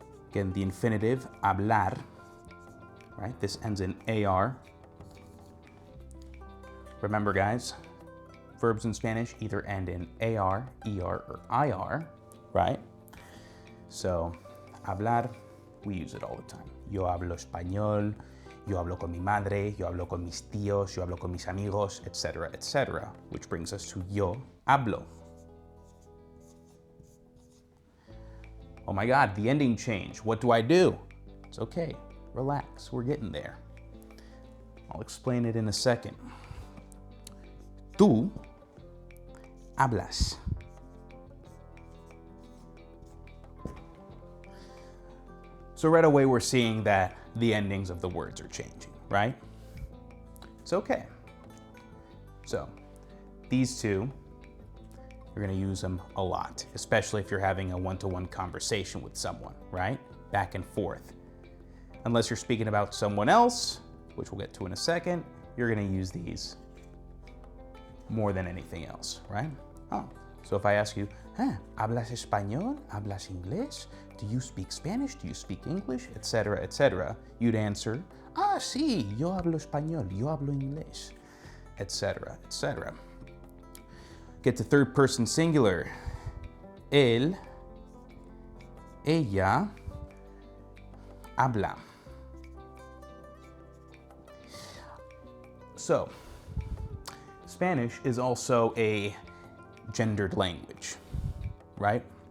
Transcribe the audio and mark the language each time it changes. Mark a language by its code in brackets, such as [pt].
[en] Again, the infinitive, hablar, right? This ends in AR. Remember, guys, verbs in Spanish either end in AR, ER, or IR, right? So, hablar, we use it all the time. [es] Yo hablo español, yo hablo con mi madre, yo hablo con mis tíos, yo hablo con mis amigos, etc., etc., which brings us to yo hablo. [en] Oh my God, the ending changed. What do I do? It's okay, relax, we're getting there. I'll explain it in a second. [es] Tú hablas. [en] So right away we're seeing that the endings of the words are changing, right? It's okay. So these two, you're going to use them a lot, especially if you're having a one-to-one conversation with someone, right? Back and forth. Unless you're speaking about someone else, which we'll get to in a second, you're going to use these more than anything else, right? Oh, so if I ask you, [es] ¿hablas español? ¿Hablas inglés? [en] Do you speak Spanish? Do you speak English? Etc., etc. You'd answer, [es] sí, yo hablo español, yo hablo inglés, [en] etc., etc. Get to third person singular. Él, ella, habla. So, Spanish is also a gendered language, right?